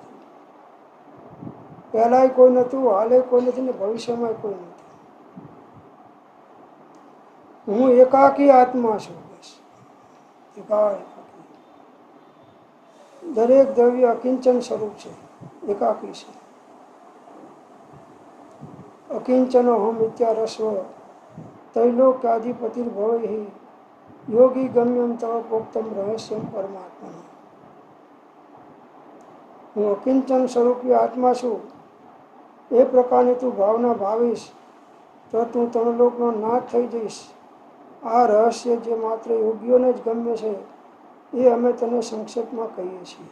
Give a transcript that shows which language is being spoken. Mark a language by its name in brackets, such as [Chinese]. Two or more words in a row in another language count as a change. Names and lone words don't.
[Gujarati] પહેલાંય કોઈ નહોતું, હાલે કોઈ નથી ને ભવિષ્યમાં કોઈ નથી. હું એકાકી આત્મા છું. બસ એકાળ એકાકી. દરેક દ્રવ્ય અકિંચન સ્વરૂપ છે, એકાકી છે. [Sanskrit] अकिंचनो हम इत्यारस्व त्रैलोक्याधिपतिर्भवैः योगी गम्यम तव प्रोक्तम रहस्यम परमात्मा। [Gujarati] હું અકિંચન સ્વરૂપી આત્મા છું એ પ્રકારની તું ભાવના ભાવીશ તો તું ત્રણલોકનો નાથ થઈ જઈશ. આ રહસ્ય જે માત્ર યોગીઓને જ ગમે છે એ અમે તને સંક્ષેપમાં કહીએ છીએ.